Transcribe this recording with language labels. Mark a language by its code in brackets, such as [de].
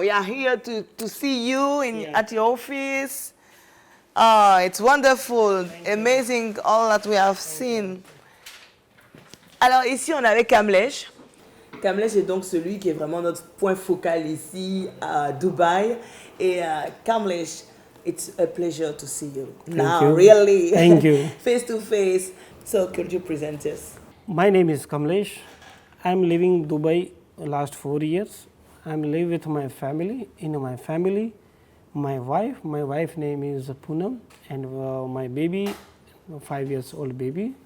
[en] We are here to see you at your office. Oh, it's wonderful, amazing all that we have seen. [fr] Alors ici, on est avec Kamlesh. Kamlesh est donc celui qui est vraiment notre point focal ici à Dubaï. [en] Et Kamlesh, it's a pleasure to see you now, you. really. Thank you. Face to face. So could you present us? My name is Kamlesh. I'm living Dubai last 4 years. I'm live with my family. In my family, my wife name is Poonam, and my baby, 5 years old baby.